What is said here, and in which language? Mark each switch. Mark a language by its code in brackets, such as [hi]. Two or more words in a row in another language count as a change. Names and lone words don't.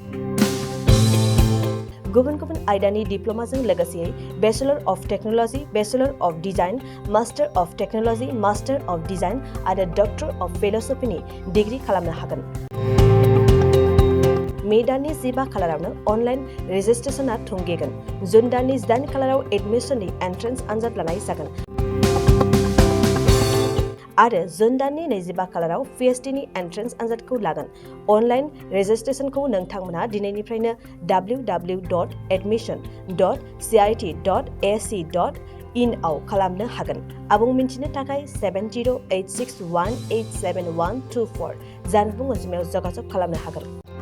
[brx] गुबुन आयदानि डिप्लोमाजों लोगोसे [en] bachelor of technology bachelor of design master of technology master of design [brx] आरो [en] doctor of philosophy [brx] डिग्री खालामनो हागोन मे दाननि 15 खालारावनो [en] online registration [brx] थुंगेगोन जुन दाननि 8 खालाराव एडमिशननि एन्ट्रेन्स आनजाद लानाय जागोन आरो जुन दाननि 25 खालाराव PhDनि एन्ट्रेन्स आनजादखौ लागोन [en] online registration [brx] नोंथांमोना दिनैनिफ्रायनो www.admission.cit.ac.in आव खालामनो हागोन आबुं मिन्थिनो थाखाय 7086187124 जानबुं अनजिमायाव जगाजग खालामनो हागोन